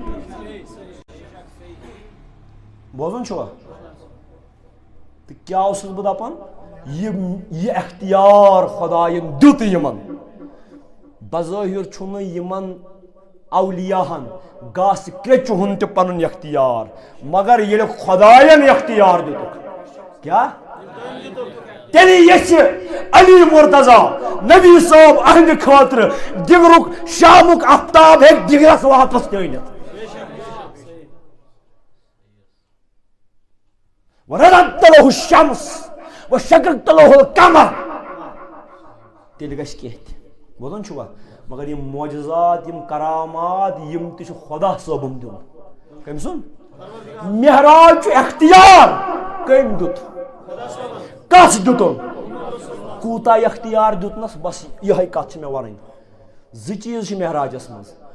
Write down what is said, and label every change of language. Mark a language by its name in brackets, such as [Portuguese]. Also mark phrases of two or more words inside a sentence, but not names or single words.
[Kashmiri] بوزن چھوا تو کیا اوسُس بہٕ دپان یہ اختیار خداین دیُت یمن بظٲہِر چھُنہٕ یمن اولیاہن گاسہٕ کریٚچہِ ہُنٛد تہِ پنُن اختیار مگر ییٚلہِ خداین اختیار دِتُکھ کیا تیٚلہِ یژھِ علی مرتضی نبی صٲب اہنٛدِ خٲطرٕ دِگرُک شامُک آفتاب ہیٚکہِ دِگرس واپس تہِ أنِتھ [Arabic] ورددت له الشمس وشققت له القمر [Kashmiri] تیٚلہِ گژھِ کینٛہہ تہِ بوزان چھُوا مگر یم معجزات یم کرامات یم تہِ چھُ خدا صٲبُن دیُن کٔمۍ سُنٛد معراج چھُ اختیار کٔمۍ دیُت کس دیُتُن کوٗتاہ اختیار دیُتنس بس یِہے کتھ چھِ مےٚ ونٕنۍ زٕ چیٖز چھِ معراجس منٛز